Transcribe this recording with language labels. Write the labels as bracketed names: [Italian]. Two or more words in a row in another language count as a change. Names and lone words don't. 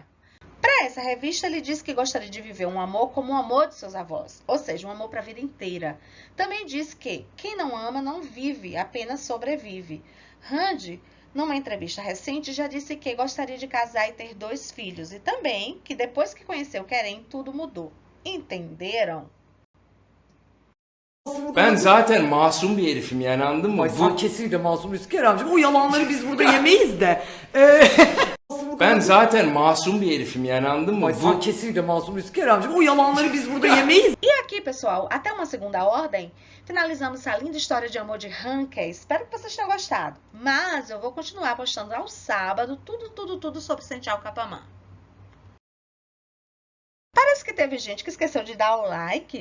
[Portuguese] Para essa revista, ele disse que gostaria de viver um amor como o amor de seus avós, ou seja, um amor para a vida inteira. Também disse que quem não ama não vive, apenas sobrevive. Randy, numa entrevista recente, já disse que gostaria de casar e ter 2 filhos, e também que depois que conheceu Keren, tudo mudou. Entenderam? [Turkish] Ben zaten masum bir herifim yani, anladın mı? Ay sen kesinlikle masumuz Keremciğim. O yalanları biz burada yemeyiz de. Ben zaten masum bir herifim yani, anladın mı? Ay sen kesinlikle masumuz Keremciğim. O yalanları biz burada yemeyiz. [Portuguese] E aqui, pessoal, até uma segunda ordem, finalizamos essa linda história de amor de Hanke. Espero que vocês tenham gostado. Mas eu vou continuar postando ao sábado tudo sobre Senchal Capamã. Parece que teve gente que esqueceu de dar o like.